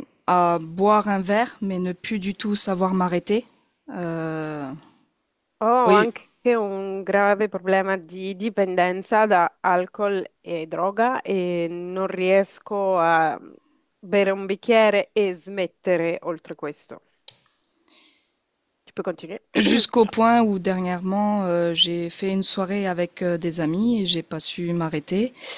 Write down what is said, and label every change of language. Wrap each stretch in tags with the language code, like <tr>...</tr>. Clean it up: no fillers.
<fr>À boire un verre, mais ne plus du tout savoir m'arrêter. Euh,</fr> <it>Ho</it> <fr>oui,</fr> <it>anche un grave problema di dipendenza da alcol e droga e non riesco a bere un bicchiere e smettere oltre questo.</it> <fr>Tu peux continuer? jusqu'au point où dernièrement j'ai fait une soirée avec des amis et j'ai pas su m'arrêter.</fr>